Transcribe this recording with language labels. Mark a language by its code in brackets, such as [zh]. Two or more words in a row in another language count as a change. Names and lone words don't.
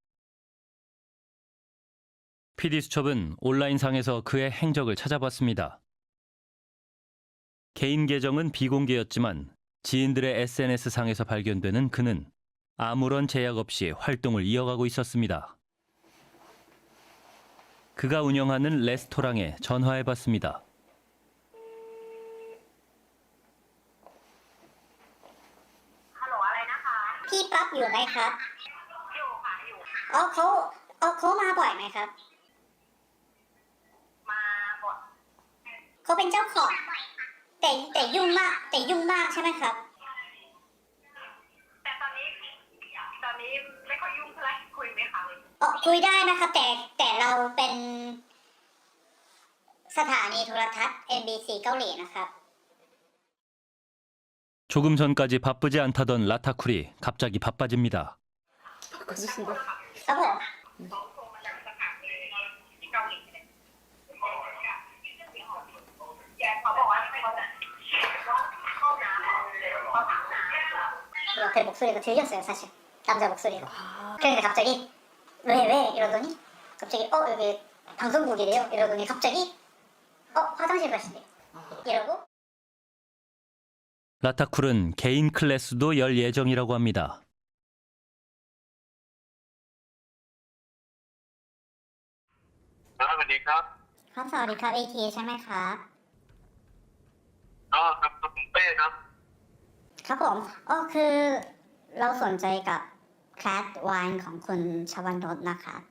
[ko] PD수첩은 온라인상에서 그의 행적을 찾아봤습니다. 개인 계정은 비공개였지만 지인들의 SNS상에서 발견되는 그는 아무런 제약 없이 활동을 이어가고 있었습니다. 그가 운영하는 레스토랑에 전화해봤습니다. [th] พี่ปั๊บอยู่ไหมครับเขามาบ่อยไหมครับมาบ่อยเขาเป็นเจ้าของแต่ยุ่งมากใช่ไหมครับ แต่ตอนนี้ไม่ค่อยยุ่งเท่าไหร่คุยไหมคะคุยได้นะครับแต่เราเป็นสถานีโทรทัศน์ MBC เกาหลีนะครับ [ko] 조금 전까지 바쁘지 않다던 라타쿨이 갑자기 바빠집니다. [th] ครับผม [ko] 그 목소리가 들렸어요 사실 남자 목소리가 그러니까 갑자기 왜 이러더니 갑자기 여기 방송국이래요 이러더니 갑자기 화장실 가시네요 이러고 라타쿨은 개인 클래스도 열 예정이라고 합니다. [th] สวัสดีครับ ครับสวัสดีครับ AT ใช่ไหมครับ ครับผมเป้ครับ ครับผมคือเราสนใจกับแคทไวน์ของคุณชวันรสนะคะ